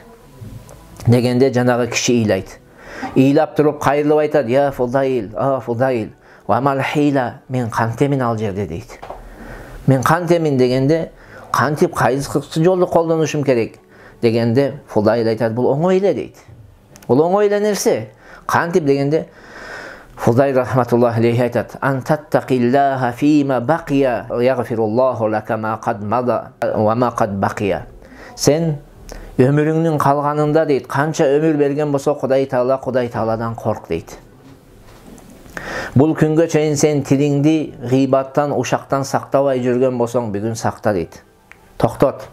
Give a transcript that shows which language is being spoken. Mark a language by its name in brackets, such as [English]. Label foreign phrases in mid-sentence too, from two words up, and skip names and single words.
[Kyrgyz] Дегенде жанагы киши ыйлайт. Ыйлап туруп кайрылып айтат: "Я Фудайл, Фудайл, [Arabic] وما الحيلة, [Kyrgyz] мен кантемин ал жерде" дейт. "Мен кантемин" дегенде, кантип кайсы жолду колдонушум керек дегенде, Фудайл айтат: "Бул оңой эле" дейт. "Бул оңой эле нерсе. Кантип" дегенде, Фудайл [Arabic] رحمة الله عليه [Kyrgyz] айтат: [Arabic] "أن تتقي الله فيما بقي يغفر الله لك ما قد مضى وما قد بقي". [Kyrgyz] Сен өмүрүңнүн калганында дейт, канча өмүр берген болсо Кудай Тааладан корк дейт. Бул күнгө чейин сен тилиңди гыйбаттан, ушактан сактабай жүргөн болсоң, бүгүн сакта дейт. Токтот.